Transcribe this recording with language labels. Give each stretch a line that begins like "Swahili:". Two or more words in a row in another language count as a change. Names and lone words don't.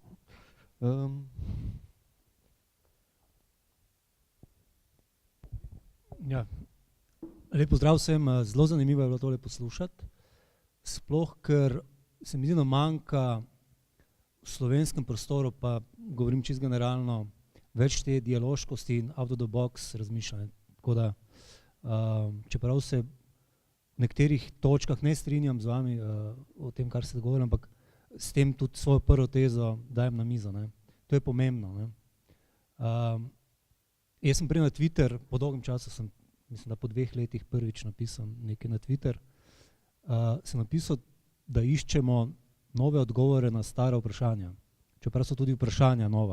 Slovenian: Ja. Lep pozdrav vsem, zelo zanimivo je bilo tole poslušati, sploh ker se mi zdi, da manjka v slovenskem prostoru, pa govorim čisto generalno, več te dialoškosti in
English: out of the box
Slovenian: razmišljanja. Tako da, čeprav se v nekaterih točkah ne strinjam z vami o tem, kar ste govorili, ampak s tem tudi svojo prvo tezo dajem na mizo. Ne. To je pomembno. Ne. Jaz sem prej na Twitter, po dolgem času sem, mislim, da po 2 letih prvič napisal nekaj na Twitter, sem napisal, da iščemo nove odgovore na stare vprašanja, čeprav so tudi vprašanja nova.